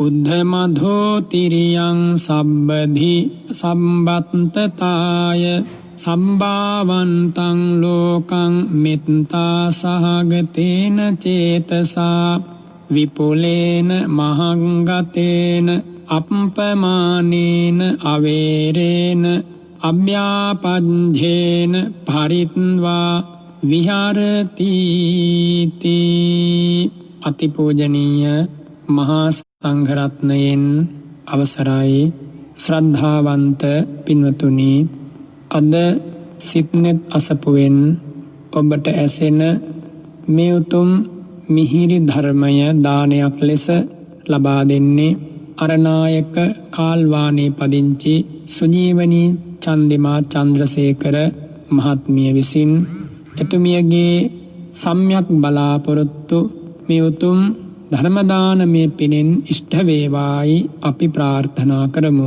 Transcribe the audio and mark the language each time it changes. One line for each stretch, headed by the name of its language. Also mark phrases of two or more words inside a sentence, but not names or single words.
Pali: උද්ධමධෝ තිරියං සබ්බධි සම්බත්තතාය සම්භාවන්තං ලෝකං මෙත්තා සහගතේන චේතසා විපුලේන මහංගතේන අප්පමානේන අවේරේන අභ්‍යාපඤ්ඤේන පරිත්වා විහරති
Sinhala: අතිපූජනීය මහා සංඝරත්නයෙන් අවසරයි ශ්‍රද්ධාවන්ත පින්වතුනි අද සිත්නෙත් අසපුවෙන් ඔබට ඇසෙන මේ උතුම් මිහිරි ධර්මය දානයක් ලෙස ලබා දෙන්නේ අරනායක කාල්වානේ පදිංචි සුජීවනී චන්දිමා චන්ද්‍රසේකර මහත්මිය විසින් එතුමියගේ සම්‍යක් බලාපොරොත්තු මේ උතුම් ධර්ම දානමය පිනෙන් ඉෂ්ඨ වේවායි අපි ප්‍රාර්ථනා කරමු.